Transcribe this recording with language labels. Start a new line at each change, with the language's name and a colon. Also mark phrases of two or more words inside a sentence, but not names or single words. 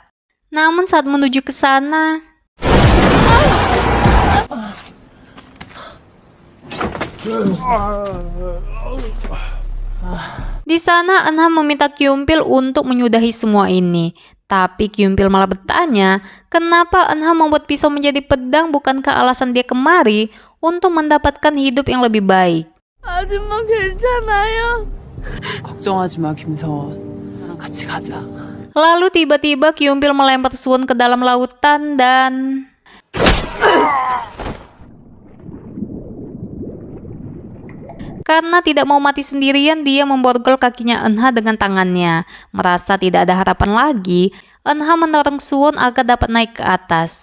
Indonesian: Namun saat menuju ke sana, di sana Eunha meminta Kyumpil untuk menyudahi semua ini. Tapi Kyumpil malah bertanya, kenapa Eunha membuat pisau menjadi pedang? Bukankah alasan dia kemari untuk mendapatkan hidup yang lebih baik?
Korean: 아줌마 괜찮아요? 걱정하지 마, 김서원. 나랑 같이 가자.
Indonesian: Lalu tiba-tiba Kyumpil melempar Suwon ke dalam lautan dan... Karena tidak mau mati sendirian, dia memborgol kakinya Eunha dengan tangannya. Merasa tidak ada harapan lagi, Eunha mendorong Suwon agar dapat naik ke atas.